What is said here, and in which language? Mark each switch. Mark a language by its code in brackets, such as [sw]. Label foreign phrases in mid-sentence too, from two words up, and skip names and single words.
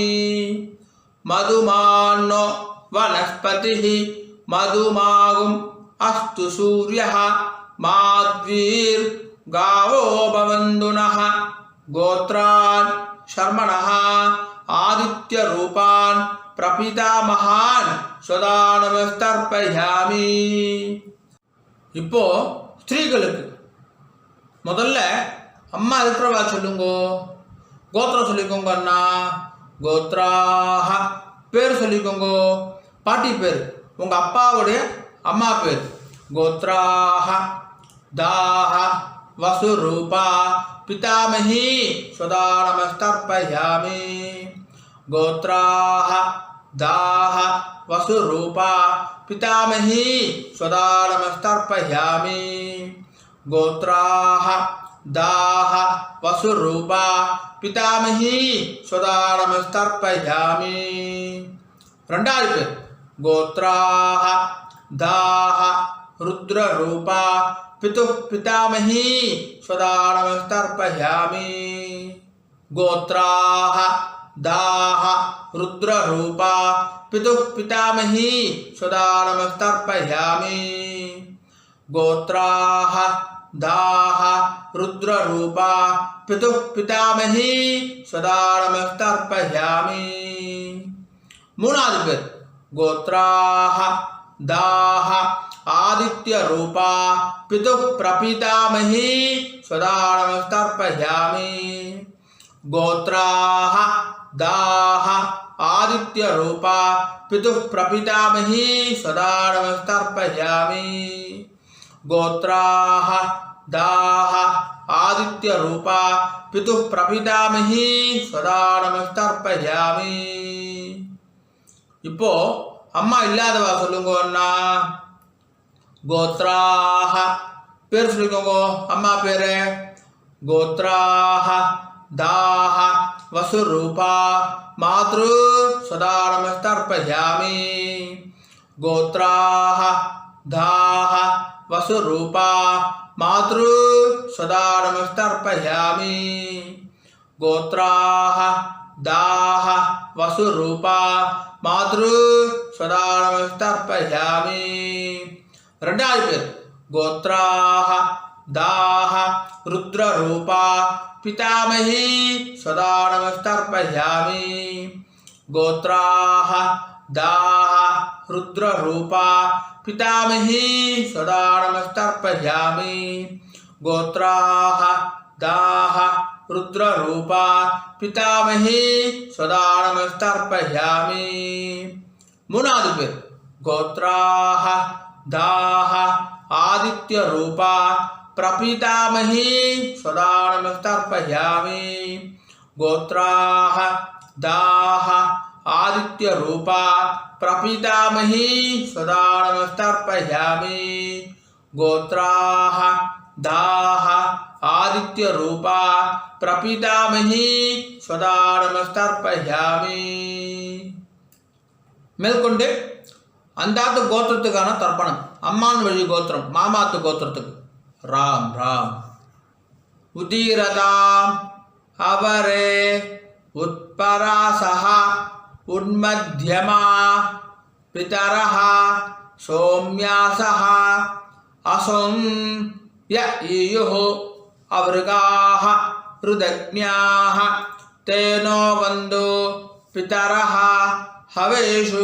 [sa] मधुमान्नो वनस्पतिः मधुमागुम् अस्तु सूर्यः माध्वीर्गावो भवन्तु नः। गोत्रान् शर्मणः आदित्य रूपान् प्रपितामहान् स्वधा नमस्तर्पयामि। [ta] இப்போ ஸ்திரீகளுக்கு முதல்ல அம்மா இருக்கிறவா சொல்லுங்கோ. கோத்திரம் சொல்லிக்கோங்க அண்ணா. கோத்ராஹ பேர் சொல்லிக்கோங்க. பாட்டி பேர் உங்க அப்பாவுடைய அம்மா பேர். [sa] गोत्राः दाः वसुरूपा पितामही स्वधा नमस्तर्पयामि। गोत्राः दाः वसुरूपा पितामही स्वधा नमस्तर्पयामि। गोत्राः दाः वसुरूपा पितामही स्वधा नमस्तर्पयामि। [ta] ரெண்டாவது பேர் [sa] गोत्राः दाः रुद्ररूपा पितुः पितामही स्वधा नमस्तर्पयामि। गोत्राः दाः रुद्ररूपा पितुः पितामही स्वधा नमस्तर्पयामि। गोत्राः दाः रुद्ररूपा पितुः पितामही स्वधा नमस्तर्पयामि। [ta] மூணாவது பேர் [sa] गोत्राः दाः आदित्य रूपा पितुः प्रपितामही स्वधा नमस्तर्पयामि। गोत्राः दाः आदित्य रूपा पितुः प्रपितामही स्वधा नमस्तर्पयामि। गोत्राः दाः आदित्य रूपा पितुः प्रपितामही स्वधा नमस्तर्पयामि। [ta] இப்போ அம்மா இல்லாதவா சொல்லுங்க அண்ணா. கோத்ராஹ பேர் சொல்லிக்கோங்க அம்மா பேரு. [sa] கோத்ராஹ दाः वसुरूपा मातृ स्वधा नमस्तर्पयामि। गोत्राः दाः वसुरूपा मातृ स्वधा नमस्तर्पयामि। गोत्राः दाः वसुरूपा मातृ स्वधा नमस्तर्पयामि। [ta] ரெண்டாவது பேர் [sa] गोत्राः दाः रुद्ररूपा पितामही स्वधा नमस्तर्पयामि। गोत्राः दाः रुद्ररूपा पितामही स्वधा नमस्तर्पयामि। गोत्राः दाः रुद्ररूपा पितामही स्वधा नमस्तर्पयामि। [ta] மூணாவது பேர் [sa] गोत्राः दाः आदित्य रूपा प्रपितामही स्वधा नमस्तर्पयामि। गोत्राः दाः आदित्य रूपा प्रपितामही स्वधा नमस्तर्पयामि। गोत्राः दाः आदित्य रूपा प्रपितामही स्वधा नमस्तर्पयामि। [ta] மேற்கொண்டு அந்தாத்து கோத்திரத்துக்கான தர்ப்பணம். அம்மான் வழி கோத்திரம், மாமாத்து கோத்திரத்துக்கு. ராம் ராம். [sa] उदीरताम् अवरे उत्परासः उन्मध्यमाः पितरः सोम्यासः असुं य ईयुः अवृकाः ऋतज्ञाः ते नो अवन्तु पितरो हवेषु.